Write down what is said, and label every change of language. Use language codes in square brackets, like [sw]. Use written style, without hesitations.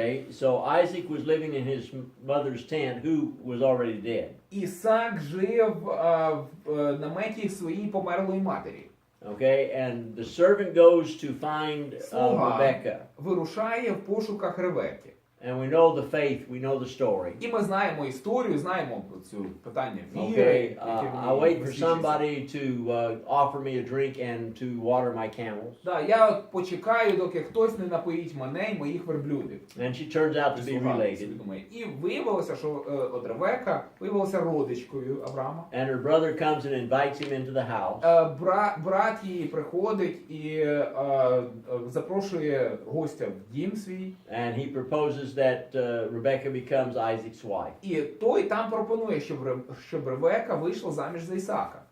[en] Okay, so Isaac was living in his mother's tent, who was already dead. [uk] Ісаак жив в наметі своїй померлої матері. [en] Okay, and the servant goes to find [uk] Слуга [en] Rebecca. [uk] вирушає в пошуках Ревеки. [en] And we know the faith, we know the story. [uk] І ми знаємо історію, знаємо цю питання віри. [en] Okay, [uk] яке в ній [en] I wait for [uk] висвічується. [en] somebody to offer me a drink and to water my camels. [uk] Да, я от почекаю, доки хтось не напоїть мене і моїх верблюдів. [en] And she turns out to be related. [uk] І виявилося, що от Ревека виявилася родичкою Авраама. [en] And her brother comes and invites him into the house. [uk] Брат її приходить і запрошує гостя в дім свій. [en] And he proposes that Rebecca becomes Isaac's wife. [uk] І той там пропонує, щоб Ревека вийшла заміж за Ісаака.